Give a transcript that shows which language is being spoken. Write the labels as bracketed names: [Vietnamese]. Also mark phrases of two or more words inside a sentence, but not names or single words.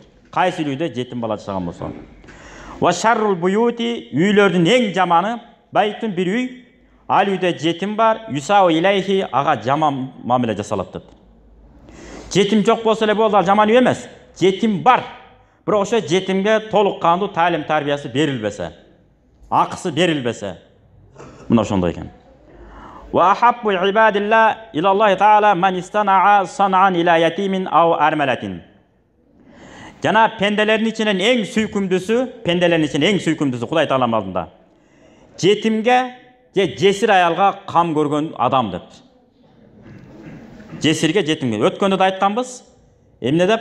[Kyrgyz] Кайсы үйдө жетим бала жашаган болсо. [Arabic] وشر البيوت, [Kyrgyz] үйлөрдүн эң жаманы байтун бир үй, ал үйдө жетим бар, [Arabic] يساء إليه, [Kyrgyz] ага жаман мамиле жасалат деп. Жетим жок болсо эле болду, ал жаман үй эмес. Жетим бар. Бирок ошо жетимге толук кандуу таалим тарбиясы берилбесе, акысы берилбесе, мына ошондой экен. [Arabic] وأحب عباد الله إلى الله تعالى من اصطنع صنعا إلى يتيم أو أرملة. [Kyrgyz] Жана пенделердин ичинен эң сүйкүмдүүсү, Кудай Тааланын алдында. Жетимге же жесир аялга кам көргөн адам деп. Жесирге, жетимге. Өткөндө да айтканбыз. Эмне деп?